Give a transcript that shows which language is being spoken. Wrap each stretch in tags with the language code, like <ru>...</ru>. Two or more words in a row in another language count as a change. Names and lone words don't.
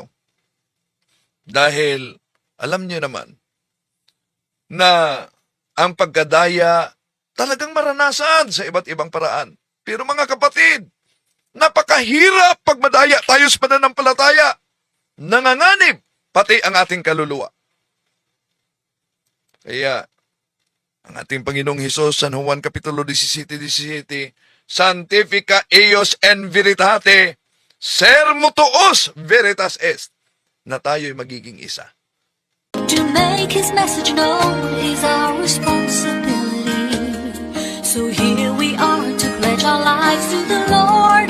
<tl>Dahil alam niyo naman na ang pagkadaya talagang maranasan sa iba't ibang paraan. Pero mga kapatid, napakahirap pag madaya tayo sa pananampalataya. Nanganganib pati ang ating kaluluwa. Kaya, ang ating Panginoong Hesus, San Juan Kapitulo 17:17,</tl> <la>Sanctifica eios en veritate, sermo tuos veritas est,</la> <tl>na tayo'y magiging isa.</tl> <en>To make his message known is our responsibility. So here we are to pledge our lives to the Lord.</en>